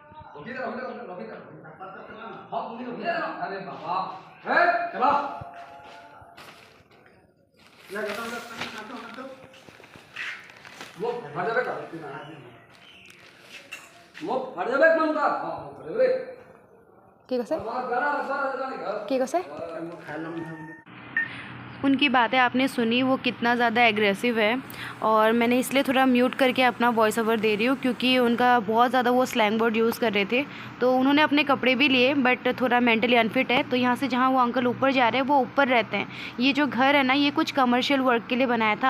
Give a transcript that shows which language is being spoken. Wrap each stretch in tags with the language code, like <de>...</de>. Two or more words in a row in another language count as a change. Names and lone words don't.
<hi>अरे बाबा चलो वो फट जावे का वो फट जावे म्हणता हां फट रे</hi> <as>কি কৈছে কি কৈছে</as> <hi>खाना उनकी बातें आपने सुनी, वो कितना ज़्यादा एग्रेसिव है। और मैंने इसलिए थोड़ा म्यूट करके अपना</hi> <en>voice over</en> <hi>दे रही हूँ क्योंकि उनका बहुत ज़्यादा वो</hi> <en>slang word use</en> <hi>कर रहे थे। तो उन्होंने अपने कपड़े भी लिए बट थोड़ा</hi> <en>mentally unfit</en> <hi>है। तो यहाँ से जहाँ वो अंकल ऊपर जा रहे हैं वो ऊपर रहते हैं। ये जो घर है ना, ये कुछ</hi> <en>commercial work</en> <hi>के लिए बनाया था।</hi>